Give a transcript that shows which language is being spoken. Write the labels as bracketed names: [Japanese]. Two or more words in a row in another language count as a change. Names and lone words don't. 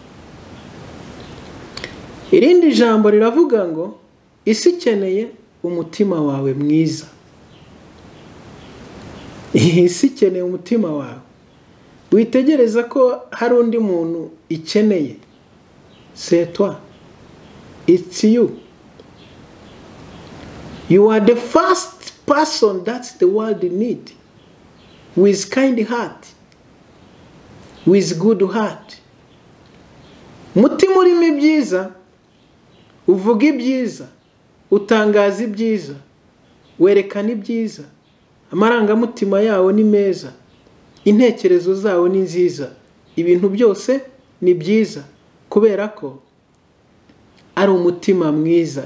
[Kinyarwanda] Irindi jambo riravuga ngo isi ikeneye umutima wawe mwiza. Isi ikeneye umutima wawe. Witegereza ko hari undi muntu ikeneye. [French] C'est toi. [English] It's you. You are the first person that the world need. With kind heart. With good heart. [Kinyarwanda] Mutima urimo ibyiza, uvuga ibyiza, utangaza ibyiza, werekana ibyiza, amarangamutima yawo ni meza, intekerezo zawo ni nziza, ibintu byose ni byiza, kubera ko ari umutima mwiza.